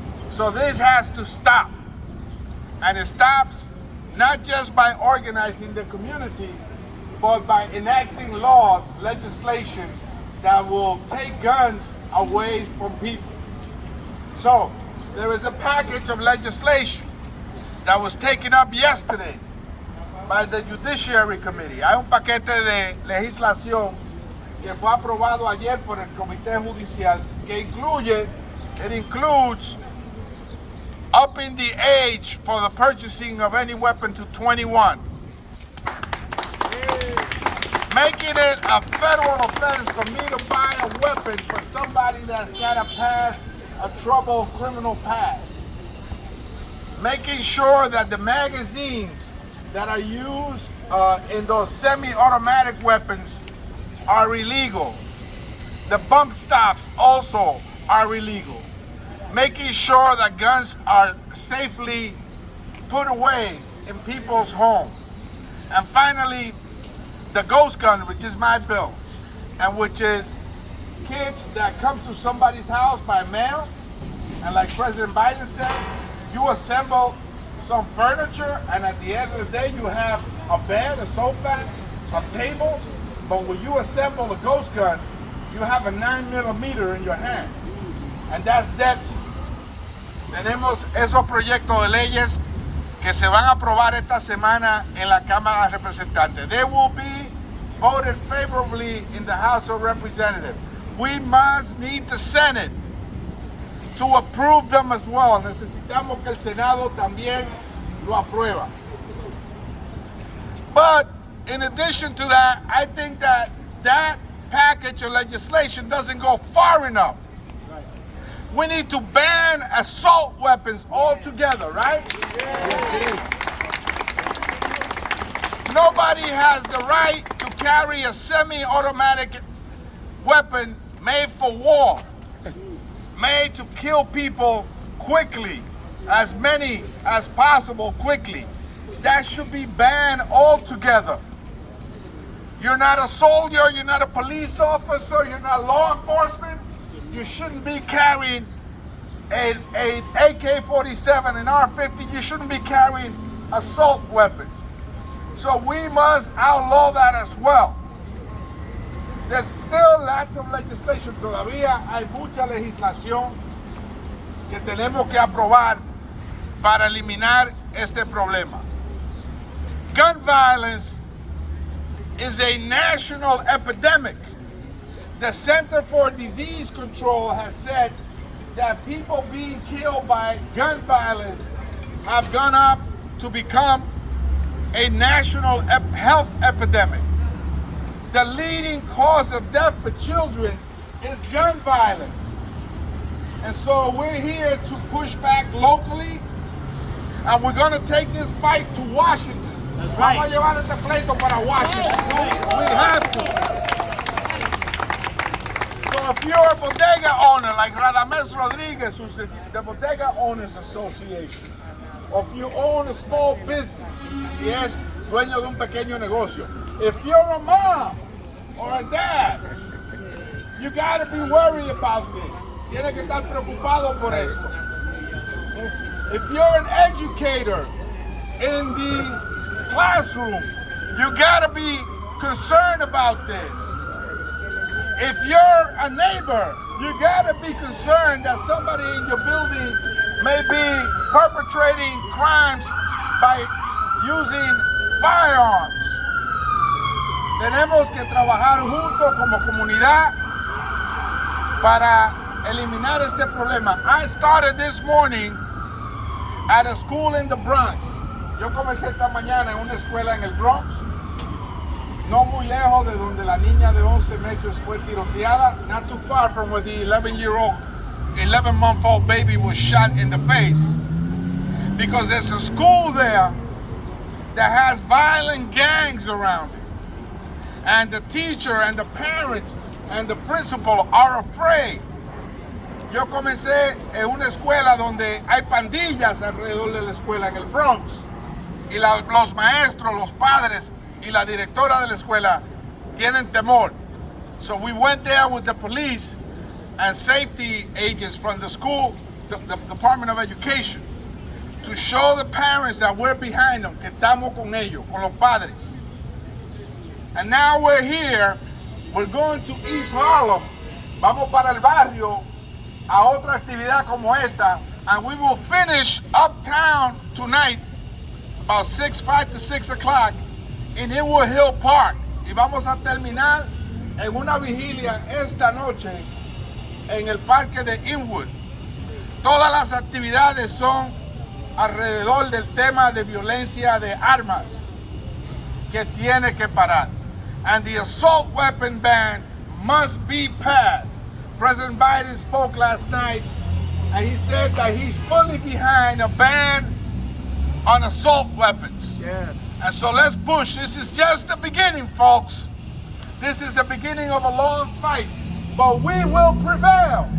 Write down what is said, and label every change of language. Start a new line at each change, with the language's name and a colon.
English: So this has to stop. And it stops not just by organizing the community, but by enacting laws, legislation that will take guns away from people. So there is a package of legislation that was taken up yesterday by the Judiciary Committee.
Spanish: Hay un paquete de legislación que fue aprobado ayer por el Comité Judicial que
English: includes upping the age for the purchasing of any weapon to 21. Making it a federal offense for me to buy a weapon for somebody that's got a troubled criminal past. Making sure that the magazines that are used in those semi-automatic weapons are illegal. The bump stops also are illegal. Making sure that guns are safely put away in people's homes. And finally, the ghost gun, which is my bill, and which is kids that come to somebody's house by mail, and like President Biden said, you assemble some furniture, and at the end of the day, you have a bed, a sofa, a table, but when you assemble a ghost gun, you have a 9mm in your hand, and that's deadly.
Spanish: Tenemos esos proyectos de leyes que se van a aprobar esta semana en la Cámara de Representantes.
English: They will be voted favorably in the House of Representatives. We must need the Senate to approve them as well.
Spanish: Necesitamos que el Senado también lo aprueba.
English: But in addition to that, I think that that package of legislation doesn't go far enough. We need to ban assault weapons altogether, right? Nobody has the right to carry a semi-automatic weapon made for war, made to kill people quickly, as many as possible quickly. That should be banned altogether. You're not a soldier, you're not a police officer, you're not law enforcement. You shouldn't be carrying an AK-47 and R-50. You shouldn't be carrying assault weapons. So we must outlaw that as well. There's still lots of legislation.
Spanish: Todavía hay mucha legislación que tenemos que aprobar para eliminar este problema.
English: Gun violence is a national epidemic. The Center for Disease Control has said that people being killed by gun violence have gone up to become a national health epidemic. The leading cause of death for children is gun violence. And so we're here to push back locally, and we're going to take this fight to Washington. That's right.
Spanish: Vamos a llevar este pleito para Washington.
English: We have to. So if you're a bodega owner like Radamés Rodriguez, who's the Bodega Owners Association, or if you own a small business,
Spanish: si es dueño de un pequeño negocio,
English: if you're a mom or a dad, you gotta be worried about this.
Spanish: Tienes que estar preocupado por esto.
English: If you're an educator in the classroom, you gotta be concerned about this. If you're a neighbor, you gotta be concerned that somebody in your building may be perpetrating crimes by using firearms.
Spanish: Tenemos que trabajar juntos como comunidad para eliminar este problema.
English: I started this morning at a school in the Bronx.
Spanish: Yo comencé esta mañana en una escuela en el Bronx, no muy lejos de donde la niña de 11 meses fue tiroteada,
English: not too far from where the 11-month-old baby was shot in the face. Because there's a school there that has violent gangs around it. And the teacher and the parents and the principal are afraid.
Spanish: Yo comencé en una escuela donde hay pandillas alrededor de la escuela en el Bronx. Y los maestros, los padres y la directora de la escuela tienen temor.
English: So we went there with the police and safety agents from the school, the Department of Education, to show the parents that we're behind them,
Spanish: que estamos con ellos, con los padres.
English: And now we're here, we're going to East Harlem,
Spanish: vamos para el barrio a otra actividad como esta,
English: and we will finish uptown tonight about 5 to 6 o'clock in Inwood Hill Park.
Spanish: Y vamos a terminar en una vigilia esta noche en el parque de Inwood. Todas las actividades son alrededor del tema de violencia de armas que tiene que parar.
English: And the assault weapon ban must be passed. President Biden spoke last night and he said that he's fully behind a ban on assault weapons. Yes. And so let's push. This is just the beginning, folks. This is the beginning of a long fight, but we will prevail.